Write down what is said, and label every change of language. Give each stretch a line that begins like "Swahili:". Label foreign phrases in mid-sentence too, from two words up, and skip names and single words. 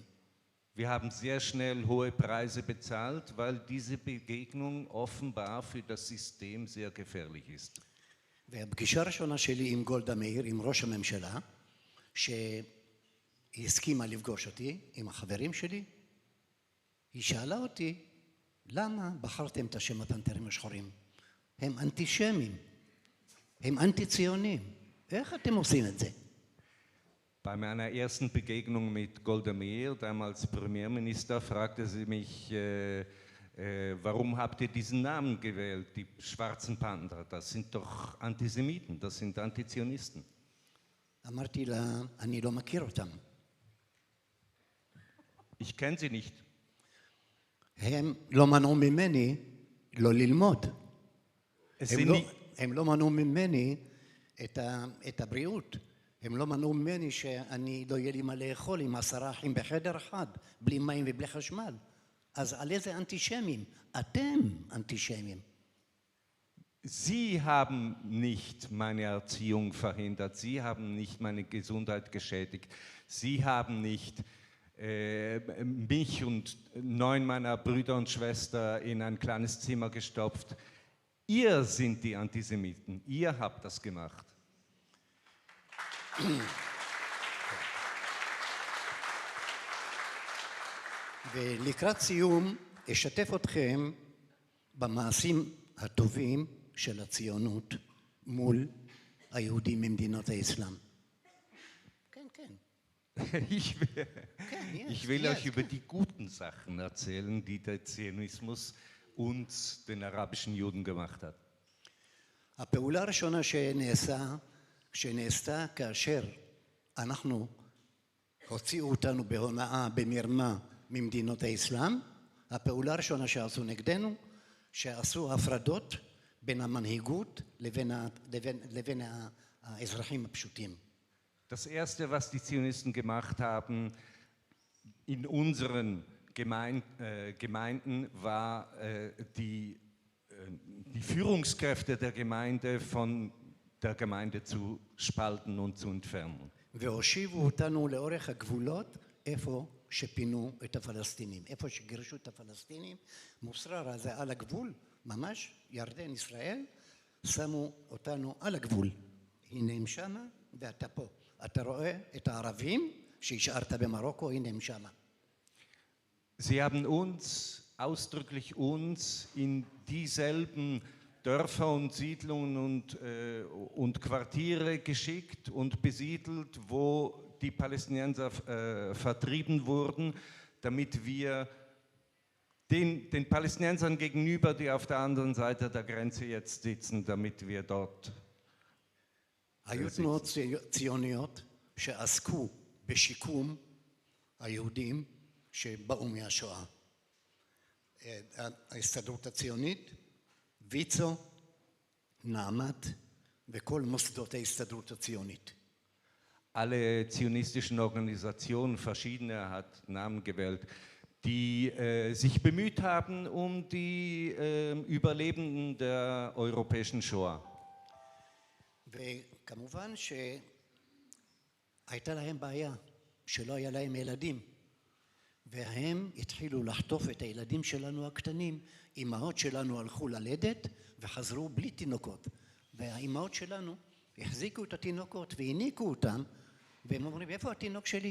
German: Wir haben sehr schnell hohe Preise bezahlt, weil diese Begegnung offenbar für das System sehr gefährlich ist.
Hebrew: והפגישה הראשונה שלי עם גולדה מאיר, עם ראש הממשלה, שהסכימה לפגוש אותי עם החברים שלי, היא שאלה אותי, למה בחרתם את השם הפנתרים השחורים? הם אנטישמים, הם אנטי-ציונים, איך אתם עושים את זה?
German: Bei meiner ersten Begegnung mit Golda Meir, damals Premierminister, fragte sie mich, warum habt ihr diesen Namen gewählt, die schwarzen Panther? Das sind doch Antisemiten, das sind Antizionisten.
Hebrew: אמרתי לה, אני לא מכיר אותם.
German: Ich kenne sie nicht.
Hebrew: הם לא מנעו ממני לא ללמוד. הם לא מנעו ממני את הבריאות. הם לא מנעו ממני שאני לא יהיה לי מה לאכול עם 10 אחים בחדר אחד, בלי מים ובלי חשמל. אז על איזה אנטישמים? אתם אנטישמים.
German: Sie haben nicht meine Erziehung verhindert, Sie haben nicht meine Gesundheit geschädigt, Sie haben nicht mich und 9 meiner Brüder und Schwestern in ein kleines Zimmer gestopft. Ihr sind die Antisemiten, ihr habt das gemacht.
Hebrew: ולקראת סיום, אשתף אתכם במעשים הטובים של הציונות מול היהודים ממדינות האסלאם. כן, כן.
German: Ich will euch über die guten Sachen erzählen, die der Zionismus uns, den arabischen Juden, gemacht hat.
Hebrew: הפעולה הראשונה שנעשתה כאשר אנחנו הוציאו אותנו בהונאה, במרמה ממדינות האסלאם, הפעולה הראשונה שעשו נגדנו, שעשו הפרדות בין המנהיגות לבין האזרחים הפשוטים.
German: Das erste, was die Zionisten gemacht haben in unseren Gemeinden, war die Führungskräfte der Gemeinde von der Gemeinde zu spalten und zu entfernen.
Hebrew: והושיבו אותנו לאורך הגבולות איפה שפינו את הפלסטינים, איפה שגירשו את הפלסטינים, מוסררה זה על הגבול, ממש ירדן ישראל, שמו אותנו על הגבול. הנה הם שמה ואתה פה. אתה רואה את הערבים שהשארת במרוקו, הנה הם שמה.
German: Sie haben ausdrücklich uns in dieselben Dörfer und Siedlungen und Quartiere geschickt und besiedelt, wo die Palästinenser vertrieben wurden, damit wir den Palästinensern gegenüber, die auf der anderen Seite der Grenze jetzt sitzen, damit wir dort
Hebrew: היו תנועות ציוניות שעסקו בשיקום היהודים שבאו מהשואה. ההסתדרות הציונית, ויצו, נעמת וכל מוסדות ההסתדרות הציונית.
German: Alle zionistischen Organisationen, verschiedene hat Namen gewählt, die sich bemüht haben um die Überlebenden der europäischen Shoah.
Hebrew: וכמובן שהייתה להם בעיה שלא היה להם ילדים, והם התחילו לחטוף את הילדים שלנו הקטנים. אמהות שלנו הלכו ללדת וחזרו בלי תינוקות, והאמהות שלנו החזיקו את התינוקות והניקו אותם, והם אומרים, איפה התינוק שלי?